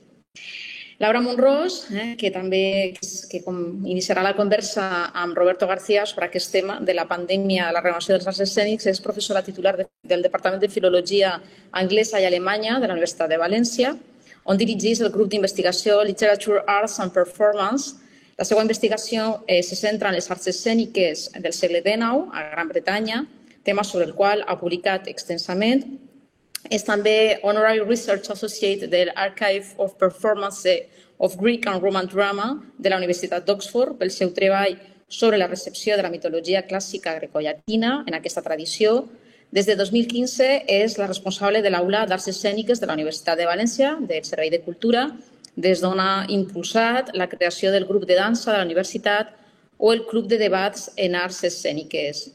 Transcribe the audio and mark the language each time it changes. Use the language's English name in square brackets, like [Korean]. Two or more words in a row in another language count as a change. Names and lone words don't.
[Catalan] Laura Monrós, que també iniciarà la conversa amb Roberto García sobre aquest tema de la pandèmia, la renovació dels arts escènics, és professora titular del Departament de Filologia Anglesa i Alemanya de la Universitat de València, on dirigeix el grup d'investigació Literature, Arts and Performance. La seva investigació se centra en les arts escèniques del segle XIX a Gran Bretanya, tema sobre el qual ha publicat extensament. És també [English] Honorary Research Associate [Catalan] de l'Archive of Performance of Greek and Roman Drama de la Universitat d'Oxford pel seu treball sobre la recepció de la mitologia clàssica grecollatina en aquesta tradició. Des de 2015 és la responsable de l'Aula d'Arts Escèniques de la Universitat de València, del Servei de Cultura, des d'on ha impulsat la creació del grup de dansa de la universitat o el club de debats en arts escèniques.